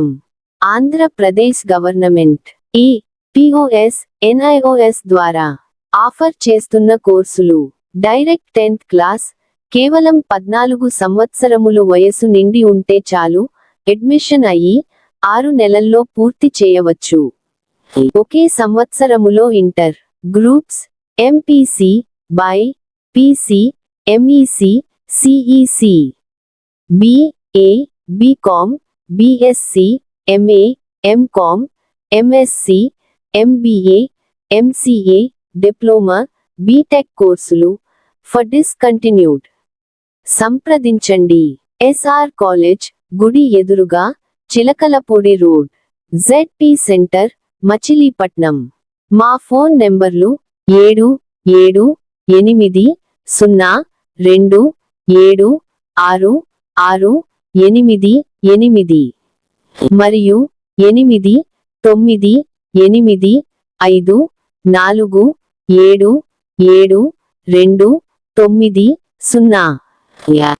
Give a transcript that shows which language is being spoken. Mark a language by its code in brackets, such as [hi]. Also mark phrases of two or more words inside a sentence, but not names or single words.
[te] ఆంధ్రప్రదేశ్ గవర్నమెంట్ POS NIOS ద్వారా ఆఫర్ చేస్తున్న కోర్సులు. [en] Direct 10th class. [te] కేవలం 14 సంవత్సరములు వయసు నిండి ఉంటే చాలు. అడ్మిషన్ అయ్యి 6 నెలల్లో పూర్తి చేయవచ్చు. ఒకే సంవత్సరములో [en] Inter groups, [te] MPC, BC, MEC, CEC, BA, BCom, BSc, MA, MCom, MSc, MBA, MCA, డిప్లొమా, బీటెక్ కోర్సులు [en] for discontinued. [te] సంప్రదించండి. ఎస్ఆర్ కాలేజ్, గుడి ఎదురుగా, చిలకలపూడి రోడ్, ZP సెంటర్, మచిలీపట్నం. మా ఫోన్ నెంబర్లు 7780266888 మరియు 8985477290.